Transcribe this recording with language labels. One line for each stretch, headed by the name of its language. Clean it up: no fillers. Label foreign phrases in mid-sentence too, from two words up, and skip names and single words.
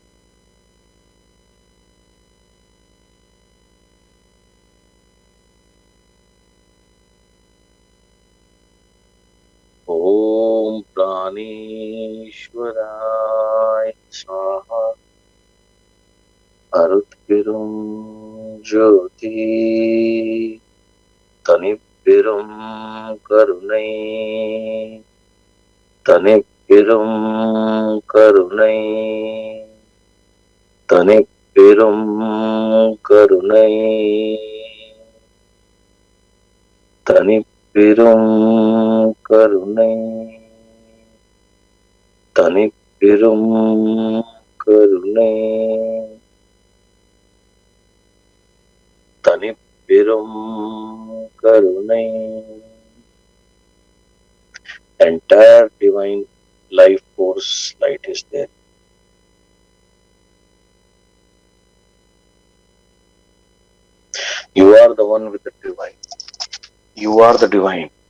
Sanskrit: ॐ प्राणेश्वराय स्वाहा.
Tamil: அருட் பெரும் ஜோதி. தனிப்பெரும் கருணை. தனிப்பெரும் கருணை. தனிப்பெரும் கருணை. தனிப்பெரும் கருணை. தனிப்பெரும் கருணை. தனிப்பெரும் கருணை.
English: Entire divine life force light is there. You are the one with the divine. You are the divine.